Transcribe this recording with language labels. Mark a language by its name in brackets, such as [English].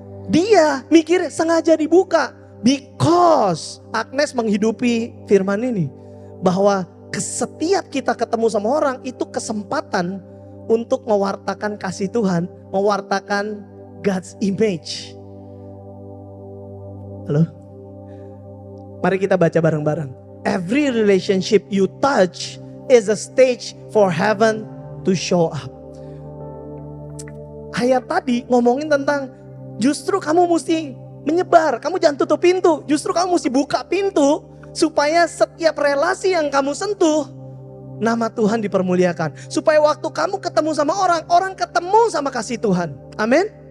[Indonesian] Dia mikir sengaja dibuka, because Agnes menghidupi firman ini. Bahwa setiap kita ketemu sama orang, itu kesempatan untuk mewartakan kasih Tuhan, mewartakan God's image. Halo? Mari kita baca bareng-bareng. [English] Every relationship you touch is a stage for heaven to show up. [Indonesian] Ayat tadi ngomongin tentang justru kamu mesti menyebar, kamu jangan tutup pintu, justru kamu mesti buka pintu supaya setiap relasi yang kamu sentuh nama Tuhan dipermuliakan. Supaya waktu kamu ketemu sama orang, orang ketemu sama kasih Tuhan. Amin.